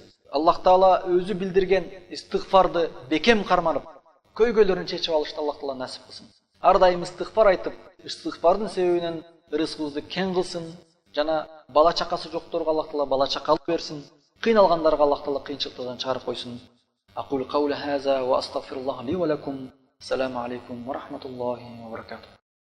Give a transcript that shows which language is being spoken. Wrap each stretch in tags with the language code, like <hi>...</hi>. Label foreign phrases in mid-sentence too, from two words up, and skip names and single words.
<ky>Аллах Таала өзү билдирген истигфарды бекем карманып, көйгөйлөрүн чечип алышты Аллах Таала насип кылсын. Ар дайым истигфар айтып, истигфардын себебинен рызкыбызды кең кылсын. Жана бала чакасы жокторго Аллах Таала бала чакалык берсин. Кыйналгандарга Аллах Таала кыйынчылыктардан чыгарып койсун.</ky> <ar>أقول قول هذا وأستغفر الله لي ولكم. السلام عليكم ورحمة الله وبركاته.</ar>